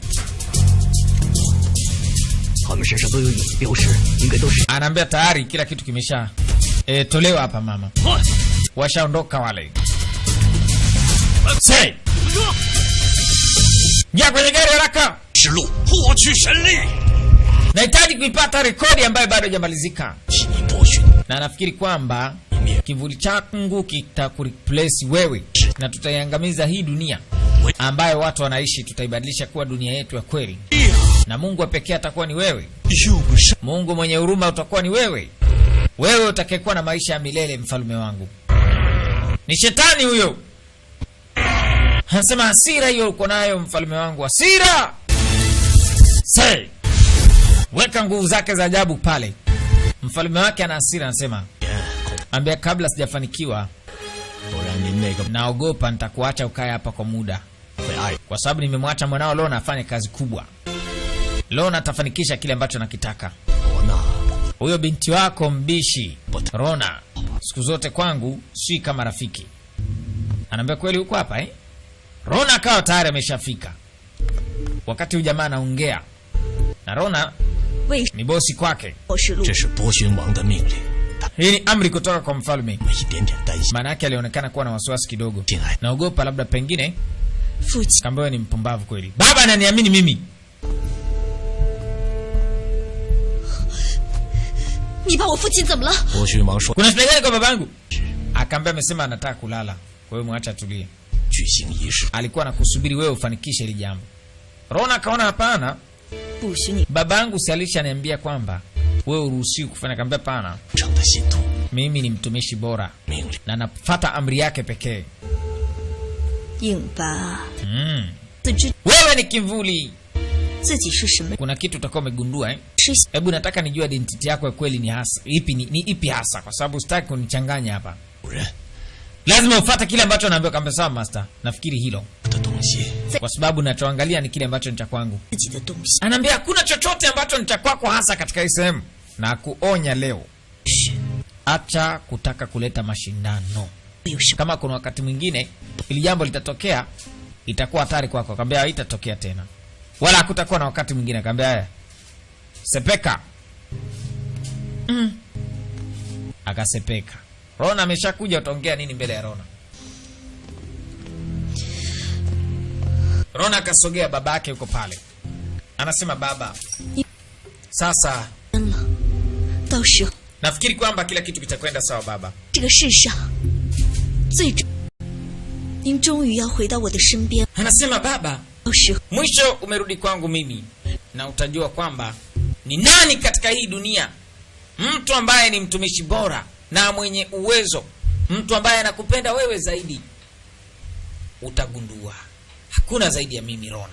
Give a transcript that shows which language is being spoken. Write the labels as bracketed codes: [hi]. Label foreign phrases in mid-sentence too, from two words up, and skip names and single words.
[sw] Anaambia tayari kila kitu kimesha tolewa hapa mama. Washaondoka wale. Say! Ingia kwenye gari haraka. [zh] 指路，获取神力。 [sw] Nahitaji kuipata rekodi ambayo bado haijamalizika. [zh] 替你剥削， [sw] Na nafikiri kwamba kivuli changu kitakureplace wewe na tutaiangamiza hii dunia ambayo watu wanaishi, tutaibadilisha kuwa dunia yetu ya kweli. Na Mungu wa pekee atakuwa ni wewe. [zh] 又不是 [sw] Mungu mwenye huruma utakuwa ni wewe. Wewe utakayekuwa na maisha ya milele, mfalme wangu. Ni shetani huyo. Anasema hasira hiyo uko nayo mfalme wangu, hasira. Say, weka nguvu zake za ajabu pale. Mfalme wake ana hasira, anasema, ambia kabla sijafanikiwa, [zh] 不然您那个 [sw] naogopa nitakuacha ukae hapa kwa muda. [zh] 会爱 [sw] Kwa sababu nimemwacha mwanao Lona afanye kazi kubwa. Lona atafanikisha kile ambacho nakitaka. [zh] 我呢， [sw] Huyo binti wako mbishi Rona siku zote kwangu si kama rafiki. Anaambia kweli huko hapa eh? Rona akawa tayari ameshafika. Wakati huyu jamaa anaongea na Rona [zh] 为 [sw] ni bosi kwake. [zh] 我是路这是波旬王的命令，他 [sw] Hii ni amri kutoka kwa mfalme. [zh] 们一点点担心。 [sw] Maana yake alionekana kuwa na wasiwasi kidogo. [zh] 进来， [sw] Naogopa labda pengine [zh] 父亲， [sw] kambewe ni mpumbavu kweli. Baba ananiamini mimi. [zh] 你把我父亲怎么了？波旬王说 [sw] Kuna shida gani kwa babangu? Akaambia amesema anataka kulala. Kwa hiyo mwacha tulie. [zh] 举行仪式， [sw] Alikuwa anakusubiri wewe ufanikishe hili jambo. Rona akaona hapana. [zh] 不许你 [sw] Babangu si alishaniambia kwamba wewe uruhusiwi kufanya. Kaambia pana, [zh] 成的信徒 [sw] mimi ni mtumishi bora [zh] 命令。 [sw] na nafuata amri yake pekee. [zh] 硬巴， 自知 [sw] Wewe ni kivuli. [zh] 自己是什么， [sw] Kuna kitu utakuwa umegundua eh? [zh] 是 [sw] Hebu nataka nijue identity yako ya kweli ni hasa ipi, ni ipi hasa, kwa sababu sitaki kunichanganya hapa. [zh] 主人， [sw] Lazima ufuate kile ambacho naambiwa. Kaambia sawa master, nafikiri hilo, [zh] 我的东西 [sw] kwa sababu nachoangalia ni kile ambacho ni cha kwangu. [zh] 自己的东西。 [sw] Anaambia hakuna chochote ambacho ni cha kwako hasa katika hii sehemu, na kuonya leo, acha kutaka kuleta mashindano. [zh] 有什么？ [sw] Kama kuna wakati mwingine ili jambo litatokea, itakuwa hatari kwako. Akamwambia haitatokea tena, wala hakutakuwa na wakati mwingine. Akamwambia haya, sepeka. Akasepeka. Rona ameshakuja, utaongea nini mbele ya Rona? Rona akasogea, baba yake yuko pale, anasema baba, sasa [zh] 到时候 [sw] nafikiri kwamba kila kitu kitakwenda sawa baba. [zh] 这个世上最终，您终于要回到我的身边。 [sw] Anasema baba, [zh] 到时候 [sw] mwisho umerudi kwangu mimi, na utajua kwamba ni nani katika hii dunia mtu ambaye ni mtumishi bora na mwenye uwezo, mtu ambaye anakupenda wewe zaidi. Utagundua hakuna zaidi ya mimi Rona.